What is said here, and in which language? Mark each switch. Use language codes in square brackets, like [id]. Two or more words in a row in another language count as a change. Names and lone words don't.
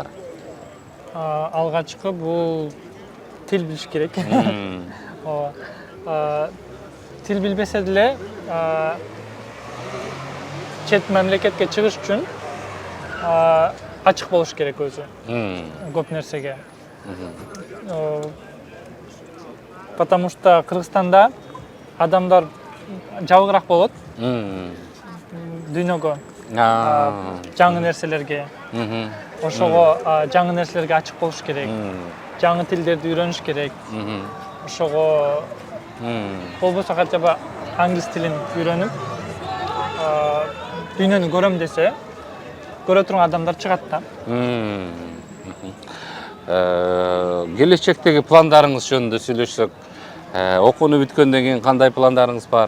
[ky] Алгачкы бул тил билиш керек. Тил билбесе деле чет мамлекетке чыгыш үчүн ачык болуш керек өзү. Көп нерсеге. [ru] Потому что [ky] Кыргызстанда адамдар жабыгыраак болот. Дүйнөгө жаңы нерселерге. Ошого жаңы нерселерге ачык болуш керек. Жаңы тилдерди үйрөнүш керек. Ошого болбосо [ru] хотя бы [ky] англис тилин үйрөнүп дүйнөнү көрөм десе, көрө турган адамдар чыгат да. Келечектеги пландарыңыз жөнүндө сүйлөшсөк, окууну бүткөндөн кийин кандай пландарыңыз бар?